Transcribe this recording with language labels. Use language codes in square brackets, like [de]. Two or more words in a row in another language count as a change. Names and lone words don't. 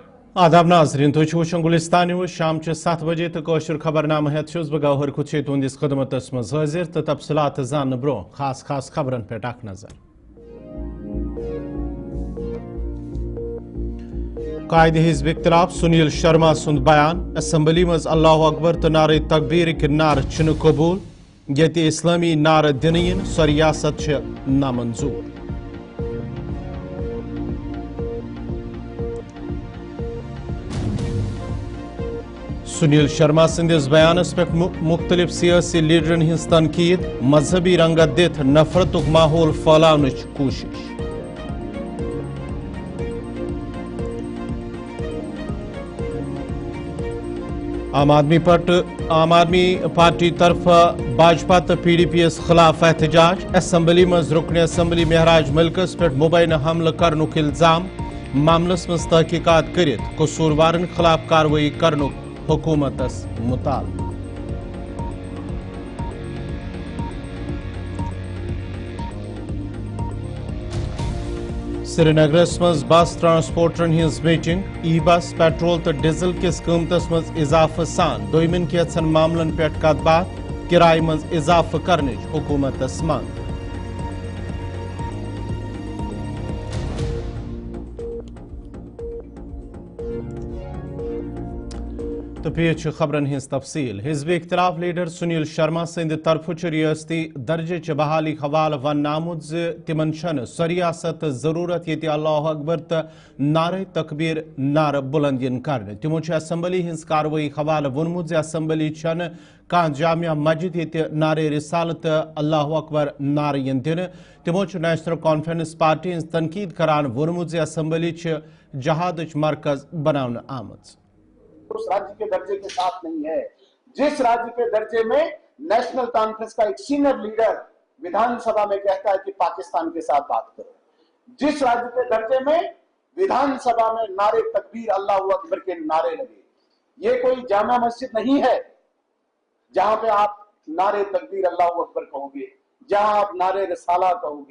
[ks] आदाब नाजरीन तुझ वुचन गुलिस्तान न्यूज शाम 7 बजे तो कौशर खबरनामा हेत छुस बह गौहर खुद तुंदिस खदमतस मज हाजिर तो तफसलात जान ब्रो खास खबरन पे अख नजर। कायदे हिज़्ब इख्तिलाफ सुनील शर्मा सुंद बयान असम्बली मज [ar] الله أكبر [ks] तो नारे तकबीर के नार छुन कबूल ये इस्लामी नार दिन इन सो रियासत नामंजूर। सुनील शर्मा संदिस बयानस पे मुख्तलिफ सियासी लीडरन हिंस तनकीद मजहबी रंगत दित नफरतुक माहौल फैलावनच कोशिश। आम आदमी पार्टी तरफ भाजपा तो PDP खिलाफ एहतजाज असम्बली मज रुकन असम्बली महराज मलिकस पे मुबैना हमल करनुक इल्जाम मामलस मज तहकीकात करित कसूरवारन खिलाफ कार्रवाई करनुक हुकूमतस मुताल। श्रीनगरस मज बस ट्रांसपोर्टरन हिंस मीटिंग ई बस पेट्रोल तो डीजल किस कीमतस मज इजाफा सान दोयमिन केचन मामलन पे कत बात किराए मज इजाफा करने हुकूमतस मंग। तो पेश खबरन हिंस तफसील हिज़्ब इख्तिलाफ लीडर सुनील शर्मा सिंध तरफ रियासती दर्जे बहाली हवाल वन नामुद तिमन छन सो रियासत जरूरत ये [ar] الله أكبر [ks] तो नारे तकबीर नार बुलंदियन कर तिमो असम्बली हिंस कार्रवाई हवाल वोनमुत असम्बली छन कह जामिया मस्जिद ये नारे रिसालत [ar] الله أكبر [ks] नार यन दिन तिमो नेशनल कॉन्फ्रेंस पार्टी हिंस तनकीद करान वोनमुत असम्बली जहाद मरकज बनाने आमत [hi] उस राज्य के दर्जे के साथ नहीं है। जिस राज्य के दर्जे में नेशनल कॉन्फ्रेंस का एक सीनियर लीडर विधानसभा में कहता है कि पाकिस्तान के साथ बात करो, जिस राज्य के दर्जे में विधानसभा में नारे तकबीर [ar] الله أكبر [hi] के नारे लगे, ये कोई जामा मस्जिद नहीं है जहां पे आप नारे तकबीर [ar] الله أكبر [hi] कहोगे, जहां आप नारे रिसाला कहोगे।